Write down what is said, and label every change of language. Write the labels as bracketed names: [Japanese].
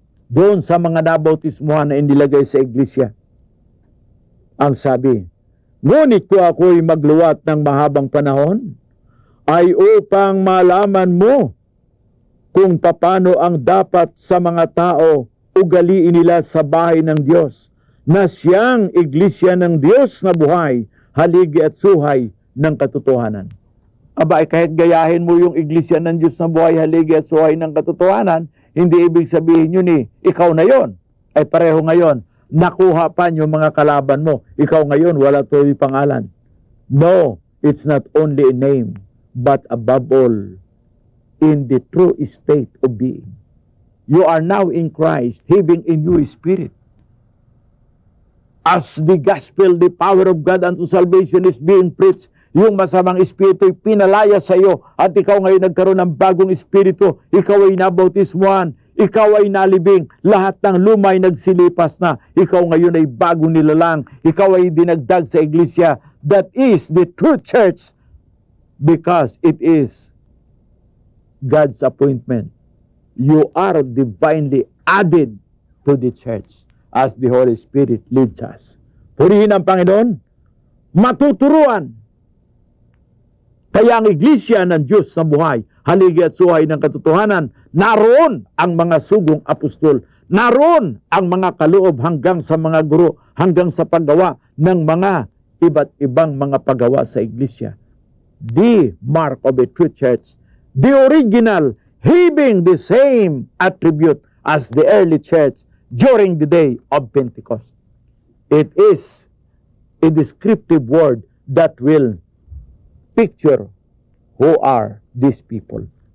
[Filipino] Doon sa mga nabautismuhan na inilagay sa iglesia, ang sabi, ngunit kung ako'y magluwat ng mahabang panahon, ay upang malaman mo kung paano ang dapat sa mga tao ugaliin nila sa bahay ng Diyos, na siyang iglesia ng Diyos na buhay, haligi at suhay ng katotohanan. Aba, kahit gayahin mo yung iglesia ng Diyos na buhay, haligi at suhay ng katotohanan, hindi ibig sabihin yun ikaw na yon. Ay pareho ngayon, nakuha pa yung mga kalaban mo. Ikaw ngayon, wala tuloy pangalan. [English] No, it's not only a name, but above all, in the true state of being. You are now in Christ, having a new spirit. As the gospel, the power of God unto salvation is being preached, [Filipino] yung masamang espiritu ay pinalaya sa iyo at ikaw ngayon nagkaroon ng bagong espiritu, ikaw ay nabautismuhan, ikaw ay nalibing, lahat ng lumay nagsilipas na, ikaw ngayon ay bagong nilalang, ikaw ay dinagdag sa iglesia, [English] that is the true church, because it is God's appointment. You are divinely added to the church as the Holy Spirit leads us. [Filipino] Purihin ang Panginoon, matuturuan. Kaya ang iglesia ng Diyos na buhay, haligi at suhay ng katotohanan, naroon ang mga sugong apostol, naroon ang mga kaloob hanggang sa mga guro, hanggang sa paggawa ng mga iba't ibang mga paggawa sa iglesia. [English] The mark of a true church, the original, having the same attribute as the early church during the day of Pentecost. It is a descriptive word that will picture who are these people.